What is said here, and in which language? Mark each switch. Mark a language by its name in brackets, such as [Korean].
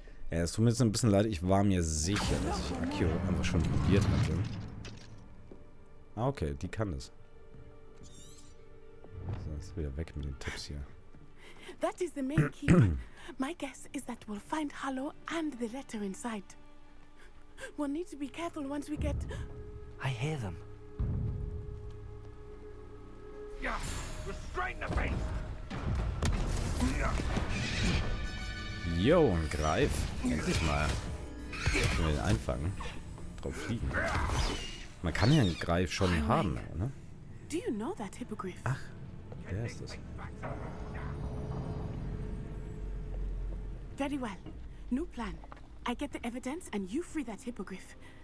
[German] Ja, es tut mir jetzt ein bisschen leid. Ich war mir sicher, dass ich Accio einfach schon probiert hatte. Ah, okay. Die kann es. So, jetzt wieder weg mit den Tipps hier. [English] That is the main key. My guess is that we'll find Harlow and the letter inside. We'll need to be careful once we get... I hear them. Yeah, restrain the beast. [German] Jo, und greif. Endlich mal. Können wir den einfangen. Drauf fliegen. Man kann ja einen Greif schon haben, ne? [English] Do you know that hippogriff? [German] Ach, wer ist das? [English] Very well. New plan. I get the evidence and you free that hippogriff.